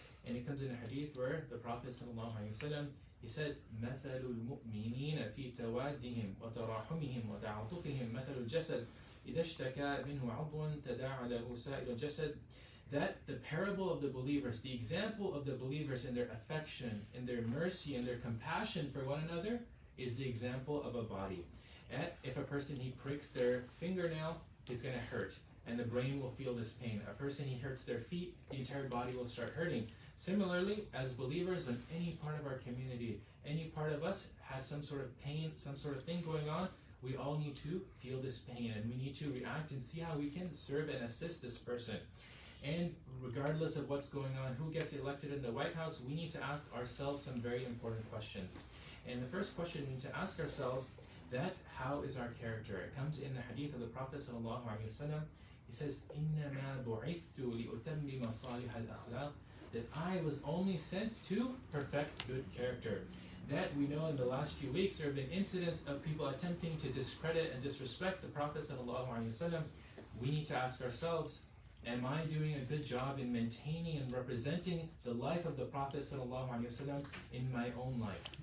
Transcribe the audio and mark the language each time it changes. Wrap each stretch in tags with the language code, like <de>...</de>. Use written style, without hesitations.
<en>And it comes in a hadith where the Prophet sallallahu alayhi wa sallam, he said,</en> <ar>مَثَلُ الْمُؤْمِنِينَ فِي تَوَادِّهِمْ وَتَرَاحُمِهِمْ وَتَعَاطُفِهِمْ مَثَلُ الْجَسَدِ إِذَا اشْتَكَى مِنْهُ عَضْوٌ تَدَاعَى لَهُ سَائِرُ الْجَسَدِ.</ar> <en>That the parable of the believers, the example of the believers in their affection, in their mercy, and their compassion for one another is the example of a body. If a person, he pricks their fingernail, it's going to hurt, and the brain will feel this pain. A person, he hurts their feet, the entire body will start hurting. Similarly, as believers, when any part of our community, any part of us has some sort of pain, some sort of thing going on, we all need to feel this pain, and we need to react and see how we can serve and assist this person. And regardless of what's going on, who gets elected in the White House, we need to ask ourselves some very important questions. And the first question we need to ask ourselves, that how is our character? It comes in the hadith of the Prophet sallallahu alaihi wasallam. He says,</en> <ar>إِنَّمَا بُعِثْتُ لِأُتَمِّمَ صَالِحَ الْأَخْلَاقِ.</ar> <en>That I was only sent to perfect good character. That we know in the last few weeks there have been incidents of people attempting to discredit and disrespect the Prophet sallallahu alaihi wasallam. We need to ask ourselves, am I doing a good job in maintaining and representing the life of the Prophet sallallahu alaihi wasallam in my own life?</en>